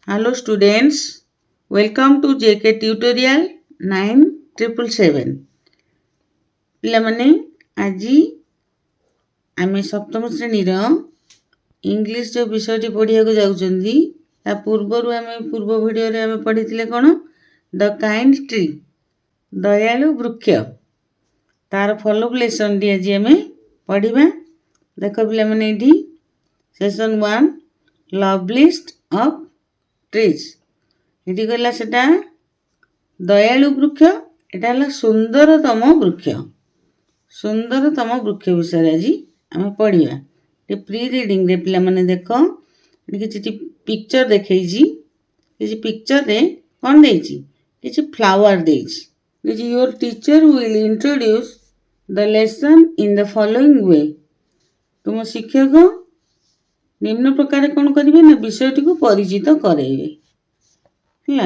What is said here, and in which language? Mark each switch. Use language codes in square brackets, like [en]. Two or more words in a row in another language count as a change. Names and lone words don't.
[en] Hello students, welcome to JK tutorial 9777. [or] ପିଲାମାନେ ଆଜି ଆମେ ସପ୍ତମ ଶ୍ରେଣୀର ଇଂଲିଶ जो ବିଷୟଟି ପଢ଼ିବାକୁ ଯାଉଛନ୍ତି ତା ପୂର୍ବରୁ ଆମେ ପୂର୍ବ ଭିଡ଼ିଓରେ ଆମେ ପଢ଼ିଥିଲେ କ'ଣ ଦ କାଇଣ୍ଡ ଟ୍ରି ଦୟାଳୁ ବୃକ୍ଷ ତାର [en] follow up lesson [or] ଆଜି ଆମେ ପଢ଼ିବା। ଦେଖ ପିଲାମାନେ ଏଠି ସେସନ୍ 1 loveliest of trees ଏଠି କହିଲା ସେଟା ଦୟାଳୁ ବୃକ୍ଷ ଏଟା ହେଲା ସୁନ୍ଦରତମ ବୃକ୍ଷ ବିଷୟରେ ଆଜି ଆମେ ପଢ଼ିବା। ଟିକେ [en] pre reading [or] ରେ ପିଲାମାନେ ଦେଖ ଏଠି କିଛି ପିକ୍ଚର ଦେଖେଇଛି କିଛି ପିକ୍ଚରରେ କ'ଣ ଦେଇଛି କିଛି ଫ୍ଲାୱାର ଦେଇଛି [en] your teacher will introduce the lesson in the following way [or] ତୁମ ଶିକ୍ଷକ ନିମ୍ନ ପ୍ରକାର କ'ଣ କରିବେ ନା ବିଷୟଟିକୁ ପରିଚିତ କରାଇବେ ହେଲା।